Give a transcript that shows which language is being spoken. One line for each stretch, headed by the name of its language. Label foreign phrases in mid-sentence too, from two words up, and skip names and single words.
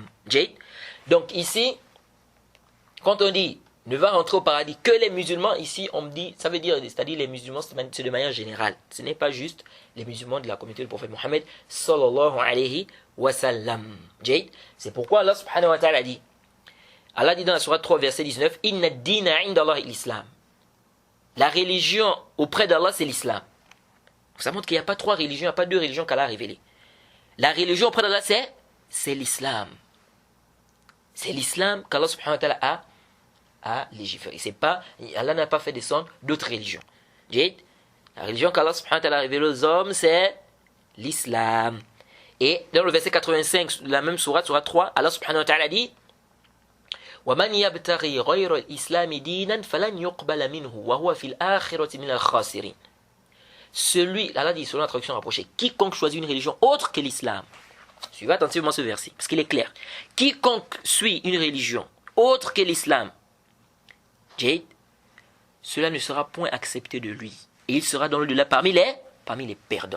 French: Donc ici, quand on dit ne va rentrer au paradis que les musulmans, ici on me dit, ça veut dire, c'est-à-dire les musulmans, c'est de manière générale. Ce n'est pas juste les musulmans de la communauté du prophète Mohammed
Arabic: صلى الله عليه وسلم.
French: C'est pourquoi Allah
Arabic: سبحانه وتعالى
French: dit, Allah dit dans la sourate 3 verset 19,
Arabic: إن الدين عند الله الإسلام.
French: La religion auprès d'Allah c'est l'islam. Ça montre qu'il n'y a pas trois religions, il n'y a pas deux religions qu'Allah a révélées. La religion auprès d'Allah c'est l'islam. C'est l'islam qu'Allah
Arabic: سبحانه وتعالى
French: a légiféré. C'est pas, Allah n'a pas fait descendre d'autres religions. La religion qu'Allah
Arabic: سبحانه وتعالى
French: a révélée aux hommes, c'est l'islam. Et dans le verset 85 de la même sourate, sourate 3,
Arabic: Allah سبحانه وتعالى dit وَمَنْ يَبْتَغِي غَيْرَ الْإِسْلَامِ دِينًا فَلَنْ يُقْبَلَ مِنْهُ وَهُوَ فِي الْآخِرَةِ مِنَ الْخَاسِرِينَ.
French: Celui, Allah dit selon la traduction rapprochée, quiconque choisit une religion autre que l'islam, suivez attentivement ce verset, parce qu'il est clair. Quiconque suit une religion autre que l'islam, cela ne sera point accepté de lui. Et il sera dans le delà parmi parmi les perdants.